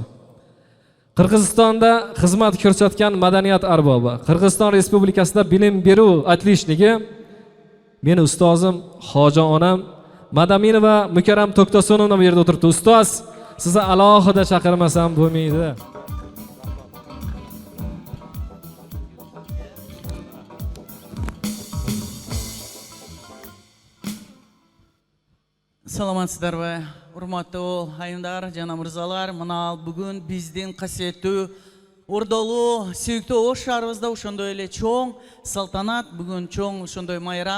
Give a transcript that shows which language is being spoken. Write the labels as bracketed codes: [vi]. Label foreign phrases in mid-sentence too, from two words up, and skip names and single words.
[uz] Qirg'izistonda xizmat ko'rsatgan madaniyat arbobi, Qirg'iziston Respublikasida bilim beruv atlishligi meni ustozim Hoji onam Madaminova Mukarram To'ktosonovna bu yerda o'tiribdi. Ustoz, sizni alohida chaqirmasam bo'lmaydi. [ky] Саламатсыздарбы, урматтуу айымдар жана мырзалар. Мына бүгүн биздин касиеттүү ордолуу сүйүктүү ош шаарыбызда ошондой эле чоң салтанат, бүгүн чоң ошондой майрам.